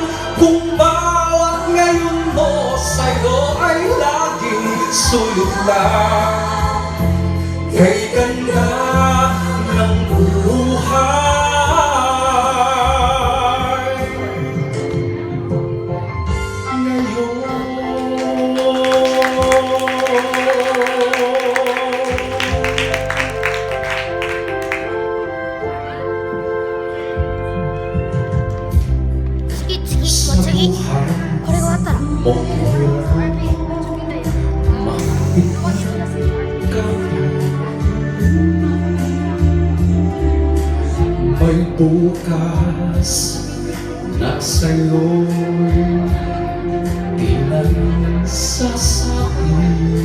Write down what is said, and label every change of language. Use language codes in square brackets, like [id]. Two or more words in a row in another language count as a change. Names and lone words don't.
[tl] Kung bawat ngayon mo sa'yo ay laging sulit lang. Kay ganda ng buhay ngayon. [ja] 次これが終わったら [tl] may bukas na sa'yo'y di na sasabi.